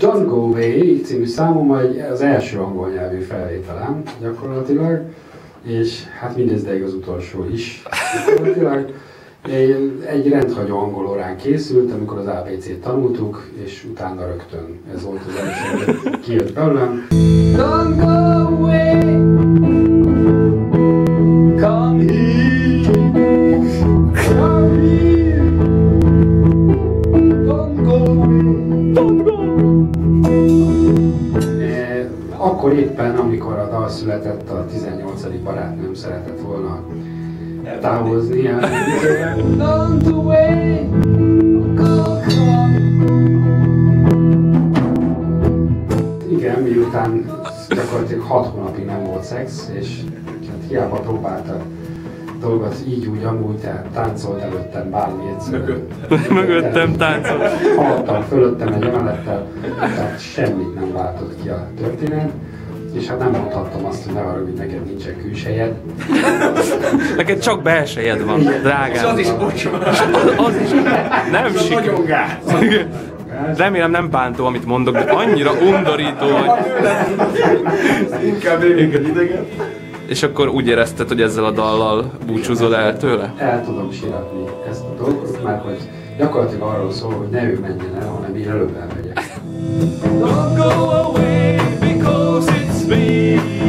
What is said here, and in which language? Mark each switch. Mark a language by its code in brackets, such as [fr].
[hu] Don't Go Away című számom az első angol nyelvű felvételem gyakorlatilag, és hát mindezdeig az utolsó is. Gyakorlatilag egy rendhagyó angol órán készült, amikor az ABC-t tanultuk, és utána rögtön ez volt az első, kijött belőlem. [en] Don't go away, come here, come here, don't go away, don't go. [hu] Akkor éppen, amikor a dal született, a 18. barátnőm szeretett volna távozni. [en] Don't away, go home. [hu] Igen, miután gyakorlatilag 6 hónapig nem volt szex, és hát hiába próbáltak dolgot így úgy amúgy, tehát táncolt előttem bármi egyszerűen. Mögöttem táncolt. Haladtam fölöttem egy emelettel, tehát semmit nem váltott ki a történet. És hát nem mondhattam azt, hogy ne arra, hogy neked nincsen külsejed. Neked csak belsejed van, drágám. És az is bocsánat. Az is nem sikerül. Nagyon gáz. Remélem nem bántó, amit mondok, de annyira undorító, hogy... Inkább élünk egy ideget. És akkor úgy érezted, hogy ezzel a dallal búcsúzol el tőle? El tudom síratni ezt a dolgot, mert hogy gyakorlatilag arról szól, hogy ne ő menjen el, hanem én előbb elmegyek. [en] Don't go away because it's me.